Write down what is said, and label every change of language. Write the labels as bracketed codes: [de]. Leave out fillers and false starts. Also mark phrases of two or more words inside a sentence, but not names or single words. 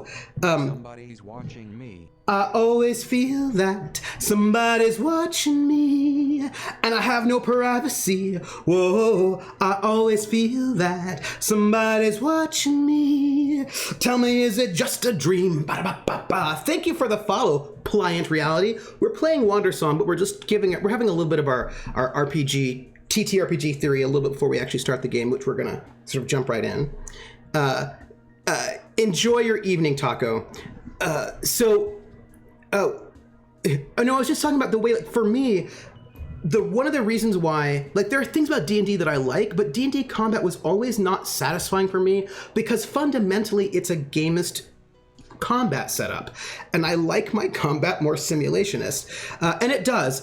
[en] Somebody's watching me. I always feel that somebody's watching me, and I have no privacy. Whoa, I always feel that somebody's watching me. Tell me, is it just a dream? Ba-da-ba-ba-ba. Thank you for the follow, Pliant Reality. We're playing Wandersong, but we're having a little bit of our RPG, TTRPG theory a little bit before we actually start the game, which we're gonna sort of jump right in. Enjoy your evening, Taco. No, I was just talking about the way, like, for me, one of the reasons why, like, there are things about D&D that I like, but D&D combat was always not satisfying for me because fundamentally it's a gamist combat setup, and I like my combat more simulationist, and it does.